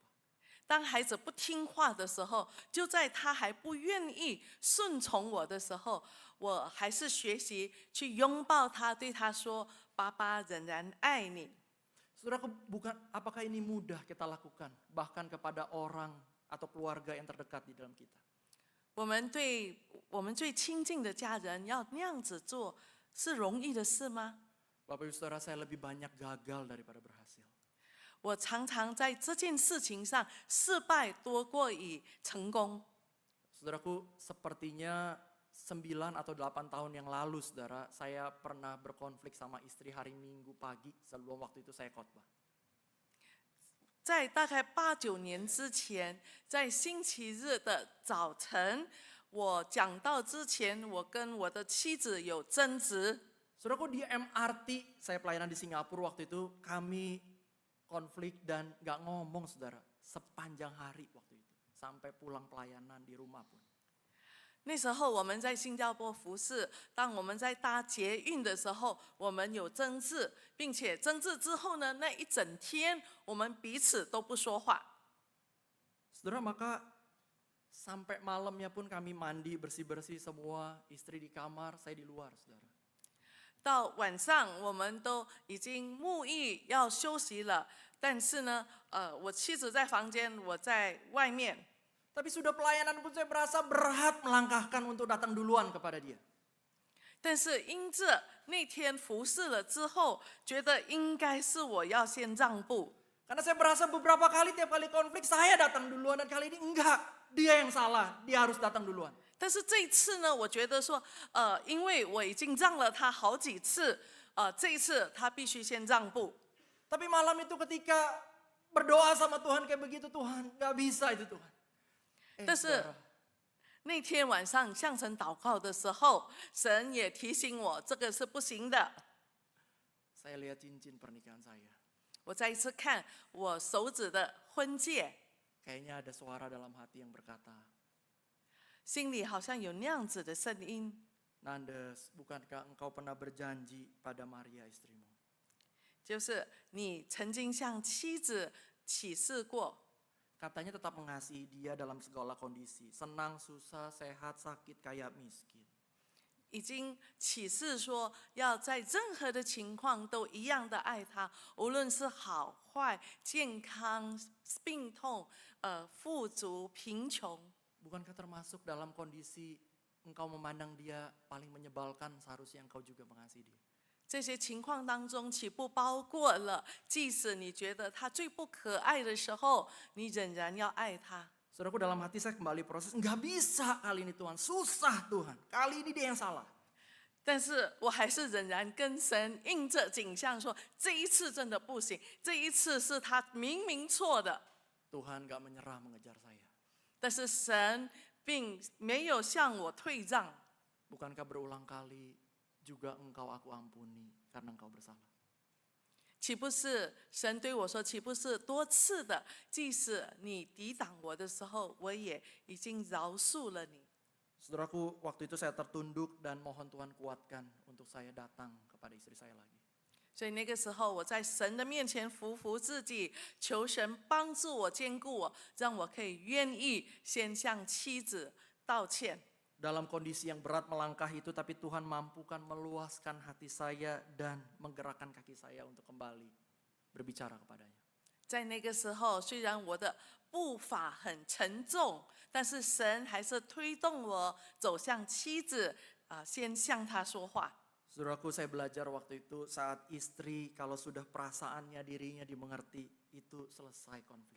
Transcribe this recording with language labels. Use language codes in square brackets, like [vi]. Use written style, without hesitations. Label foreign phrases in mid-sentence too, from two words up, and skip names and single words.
[zh] 当孩子不听话的时候，就在他还不愿意顺从我的时候，我还是学习去拥抱他，对他说：“爸爸仍然爱你。” [id] Saudaraku, apakah ini mudah kita lakukan, bahkan kepada orang atau keluarga yang terdekat di dalam kita? [zh] 我们对我们最亲近的家人要那样子做，是容易的事吗？ [id] Bapak Ibu Saudara, saya lebih banyak gagal daripada berhasil. [zh] 我常常在这件事情上失败多过于成功。 [id] Saudaraku, sepertinya 9 atau 8 tahun yang lalu, saudara, saya pernah berkonflik sama istri hari Minggu pagi sebelum waktu itu saya khotbah. [zh] 在大概8、9年之前，在星期日的早晨，我讲道之前，我跟我的妻子有争执。 [id] Saudaraku, di MRT, saya pelayanan di Singapura waktu itu, kami konflik dan gak ngomong, saudara, sepanjang hari waktu itu. Sampai pulang pelayanan di rumah pun. [zh] 那时候我们在新加坡服侍，当我们在搭捷运的时候，我们有争执，并且争执之后呢，那一整天我们彼此都不说话。 [id] Saudara, maka sampai malamnya pun kami mandi, bersih-bersih semua, istri di kamar, saya di luar, saudara. [zh] 到晚上我们都已经沐浴要休息了，但是呢，我妻子在房间，我在外面。 [id] Tapi sudah pelayanan pun saya berasa berat melangkahkan untuk datang duluan kepada dia. [zh] 但是因着那天服侍了之后，觉得应该是我要先让步。 [id] Karena saya berasa beberapa kali tiap kali konflik saya datang duluan dan kali ini enggak, dia yang salah, dia harus datang duluan. [zh] 但是这一次呢，我觉得说，因为我已经让了他好几次，这一次他必须先让步。 [id] Tapi malam itu ketika berdoa sama Tuhan kayak begitu, Tuhan gak bisa itu Tuhan. [zh] 但是 [id] saudara, [zh] 那天晚上向神祷告的时候，神也提醒我，这个是不行的。 [id] saya lihat cincin pernikahan saya. [zh] 我再一次看我手指的婚戒， [id] Kayaknya ada suara dalam hati yang berkata, [zh] 心里好像有那样子的声音。 [id] Nandes, bukankah engkau pernah berjanji pada Maria istrimu? [zh] 就是你曾经向妻子起誓过， [id] Katanya tetap mengasihi dia dalam segala kondisi, senang, susah, sehat, sakit, kaya, miskin. [zh] 已经起誓说要在任何的情况都一样的爱他，无论是好坏、健康、病痛、富足、贫穷。 [id] Bukankah termasuk dalam kondisi engkau memandang dia paling menyebalkan, seharusnya engkau juga mengasihi dia? [zh] 这些情况当中，岂不包括了，即使你觉得他最不可爱的时候，你仍然要爱他。 [id] Saudaraku, dalam hati saya kembali proses, nggak bisa kali ini Tuhan, susah Tuhan, kali ini dia yang salah. [zh] 但是我还是仍然跟神印着景象说，这一次真的不行，这一次是他明明错的。 [id] Tuhan nggak menyerah mengejar saya. [zh] 但是神并没有向我退让。 [id] Bukankah berulang kali juga engkau aku ampuni karena engkau bersalah? [zh] 岂不是神对我说，岂不是多次的，即使你抵挡我的时候，我也已经饶恕了你。 [id] Saudaraku, waktu itu saya tertunduk dan mohon Tuhan kuatkan untuk saya datang kepada istri saya lagi. [zh] 所以那个时候，我在神的面前匍匐自己，求神帮助我、坚固我，让我可以愿意先向妻子道歉。 [id] Dalam kondisi yang berat melangkah itu, tapi Tuhan mampukan meluaskan hati saya dan menggerakkan kaki saya untuk kembali berbicara kepadanya. [zh] 在那个时候，虽然我的步伐很沉重，但是神还是推动我走向妻子，先向她说话。 [id] Saudaraku, saya belajar waktu itu saat istri kalau sudah perasaannya dirinya dimengerti, itu selesai konflik.